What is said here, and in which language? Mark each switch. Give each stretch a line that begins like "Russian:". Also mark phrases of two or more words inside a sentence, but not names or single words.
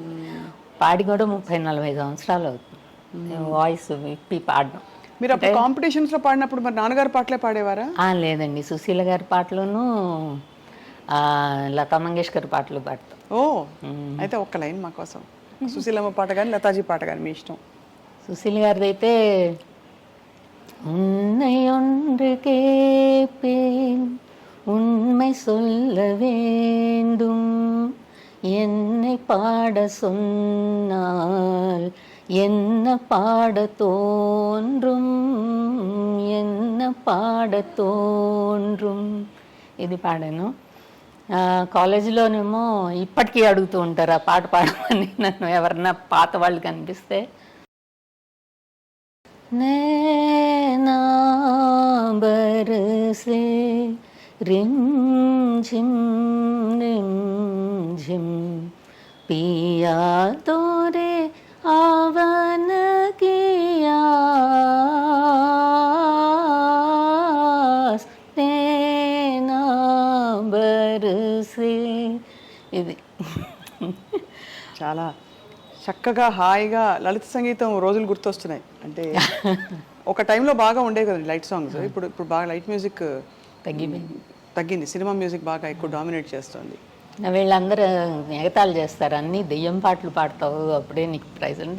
Telugu: పాడి కూడా 30-40 సంవత్సరాలు అవుతుంది వాయిస్ విప్పి పాడడం. మీరు అప్పుడు కాంపిటీషన్స్ లో పాడినప్పుడు మరి నాన్నగారి పాటలే పాడేవారా? లేదండి, సుశీల గారి పాటలోను లతా మంగేష్కర్ పాటలు పాడతాం. ఓ, అయితే ఒక్క లైన్ మా కోసం. సుశీలమ్మ పాట కానీ లతాజీ పాట కానీ మీ ఇష్టం. సుశీల గారిది అయితే
Tamil: உன்னை ஒன்று கேட்பேன், உண்மை சொல்ல வேண்டும், என்னை பாட சொன்னால் என்ன பாட தோன்றும், என்ன பாட தோன்றும்.
Telugu: ఇది పాడాను. కాలేజీలోనేమో ఇప్పటికీ అడుగుతూ ఉంటారు ఆ పాట పాడమని నన్ను, ఎవరన్నా పాత వాళ్ళు కనిపిస్తే.
Hindi: नैना बरसे रिम झिम पिया तोरे आवन किया, नैना बरसे.
Telugu: ఇది చాలా చక్కగా హాయిగా లలిత సంగీతం రోజులు గుర్తొస్తున్నాయి. అంటే ఒక టైంలో బాగా ఉండేవి కదండి
English: light songs.
Telugu: ఇప్పుడు బాగా
English: light music
Telugu: తగ్గింది.
English: cinema music
Telugu: బాగా ఎక్కువ డామినేట్ చేస్తుంది. వీళ్ళందరూ ఎగతాళి చేస్తారు, అన్నీ దెయ్యం పాటలు పాడతావు అప్పుడే నీకు ప్రైజ్ అంటే.